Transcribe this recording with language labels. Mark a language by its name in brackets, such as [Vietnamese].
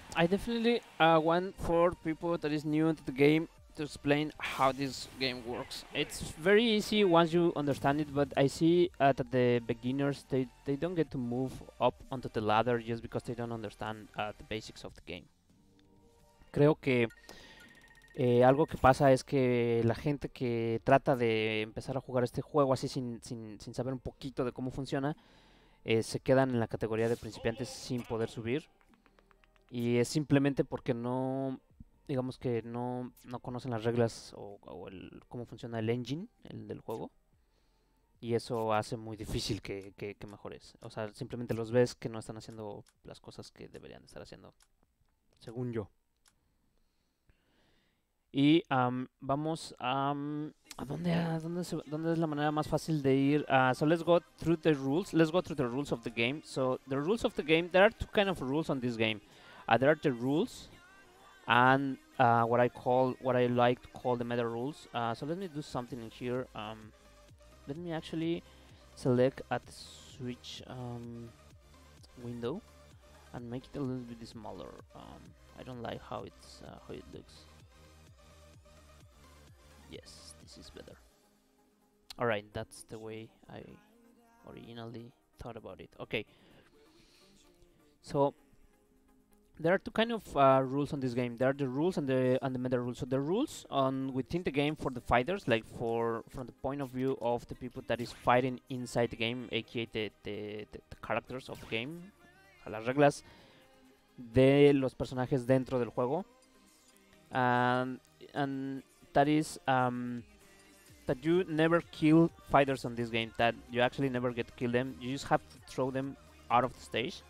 [English] I definitely want for people that is new to the game to explain how this game works. It's very easy once you understand it, but I see that the beginners they don't get to move up onto the ladder just because they don't understand the basics of the game. [Spanish] Creo que algo que pasa es que la gente que trata de empezar a jugar este juego así sin saber un poquito de cómo funciona, se quedan en la categoría de principiantes sin poder subir. Y es simplemente porque no, digamos que no conocen las reglas o cómo funciona el engine, el del juego. Y eso hace muy difícil que mejores. O sea, simplemente los ves que no están haciendo las cosas que deberían estar haciendo, según yo. Y vamos a dónde es la manera más fácil de ir. [English] So let's go through the rules. Let's go through the rules of the game. So the rules of the game, there are two kind of rules on this game. There are the rules and what I like to call the MetaRules. So let me do something in here. Let me actually select at the switch window and make it a little bit smaller. I don't like how it looks. Yes, this is better. Alright, that's the way I originally thought about it. Okay. So there are two kind of rules on this game. There are the rules and the meta rules. So the rules on within the game for the fighters, like from the point of view of the people that is fighting inside the game, aka the characters of the game. [Spanish] Las reglas de los personajes dentro del juego. [English] And that is that you never kill fighters on this game. That you actually never get to kill them. You just have to throw them out of the stage.